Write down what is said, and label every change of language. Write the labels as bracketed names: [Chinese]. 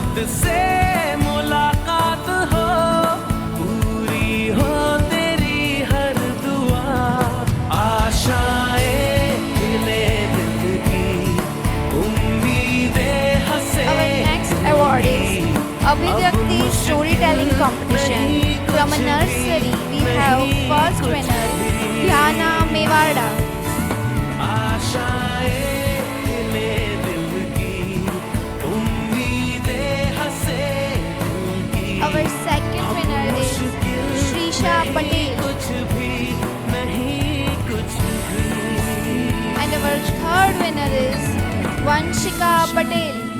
[Hindi] से मुलाकात हो, पूरी हो तेरी हर दुआ, आशाएं खिले दिल की, उम्मीदें हंसे [English] Our next award is Abhivyakti Storytelling Competition. From a nursery, we have first winner, Dhyana Mewada. [Hindi] आशाएं खिले दिल की, उम्मीदें हंसे दिल की, [English] Our second winner is Shrisha Patel. [Hindi] कुछ भी नहीं कुछ भी, [English] And our third winner is Vanshika Patel.